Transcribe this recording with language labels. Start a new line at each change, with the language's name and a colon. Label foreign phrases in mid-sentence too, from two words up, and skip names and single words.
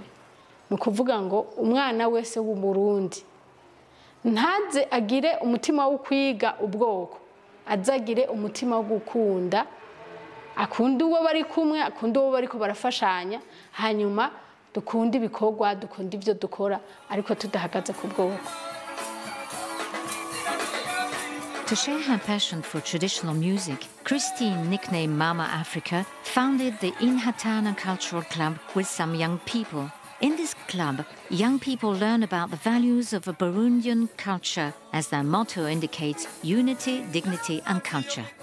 Rundi: Ni ukuvuga ngo umwana wese w'u Burundi ntaze agire umutima wo kwiga ubwoko, azagire umutima wo gukunda, akunda uwo bari kumwe, akunda uwo bariko barafashanya, hanyuma dukunda ibikorwa, dukunda ivyo dukora, ariko tudahagaze ku bwoko.
English: To share her passion for traditional music, Christine, nicknamed Mama Africa, founded the Inhatana Cultural Club with some young people. In this club, young people learn about the values of a Burundian culture, as their motto indicates: unity, dignity, and culture.